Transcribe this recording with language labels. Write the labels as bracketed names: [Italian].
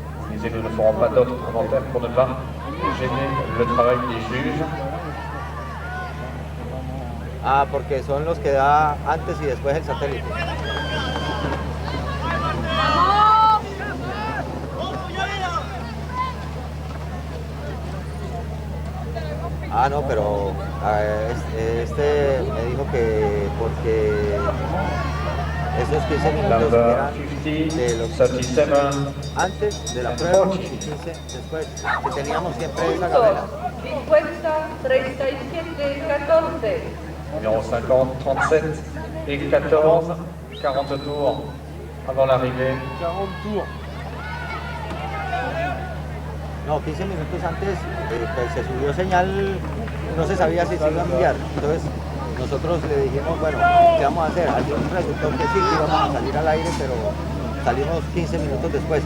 [French] Les élus ne feront pas d'autres commentaires pour ne pas gêner le travail des juges. [Spanish] Ah, porque son los que da antes y después el satélite. Ah, no, pero este me dijo que porque esos 15 minutos eran de los 37 antes de la prueba y 15 después, que teníamos siempre esa gavela. [French] 50, 37, 14. Numéro 50, 37 et 14, 40 tours avant l'arrivée. 40 tours. [Spanish] No, 15 minutos antes pues se subió señal, no se sabía si se iba a enviar. Entonces nosotros le dijimos, bueno, ¿qué vamos a hacer? Al final resultó que sí, que íbamos a salir al aire, pero salimos 15 minutos después.